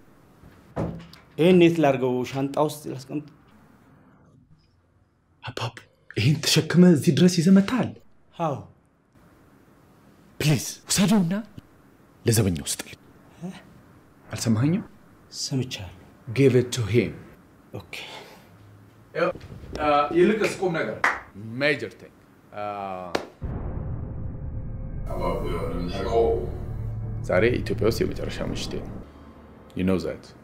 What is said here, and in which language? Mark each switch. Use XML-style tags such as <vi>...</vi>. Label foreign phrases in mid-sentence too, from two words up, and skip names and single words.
<am>ይሄን የት ላድርገው? ሻንጣ ውስጥ ላስቀምጥ? አባቡ ይሄን ተሸክመ እዚህ ድረስ ይዘህ መጥተሃል? አዎ። ፕሊዝ ውሰደውና ለዘበኛው ስጥልኝ። አልሰማኸኝም? ሰምቻለሁ።</am> <en>Give it to him. Okay.</en> <am>ይልቅስ ቁም ነገር</am> <en>major thing.</en> <am>ዛሬ ኢትዮጵያ ውስጥ የመጨረሻ ምሽቴ ነው።</am> <en>You know that.</en>